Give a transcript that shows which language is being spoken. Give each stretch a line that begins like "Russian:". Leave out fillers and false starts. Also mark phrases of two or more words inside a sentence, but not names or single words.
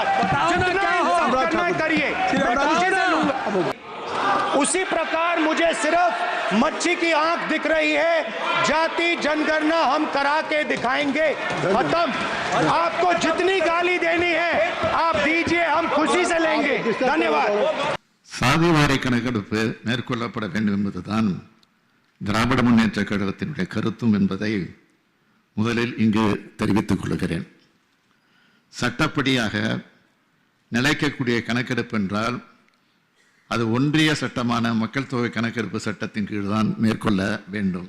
Hindi: जितना इंसल्ट करना करिए, मैं खुशी से लूंगा। उसी प्रकार मुझे सिर्फ मच्छी की आंख दिख रही है, जाति जनगणना हम करा के दिखाएंगे। खत्म। आपको जितनी गाली देनी है आप दीजिए, हम खुशी से लेंगे। धन्यवाद।
Tamil: சாதிவாரி கணக்கெடுப்பு மேற்கொள்ளப்பட வேண்டும் என்பதுதான் திராவிட முன்னேற்ற கழகத்தினுடைய கருத்தும் என்பதை முதலில் இங்கு தெரிவித்துக் கொள்கிறேன். சட்டப்படியாக நிலைக்கக்கூடிய கணக்கெடுப்பு என்றால் அது ஒன்றிய சட்டமான மக்கள் தொகை கணக்கெடுப்பு சட்டத்தின் கீழ் தான் மேற்கொள்ள வேண்டும்.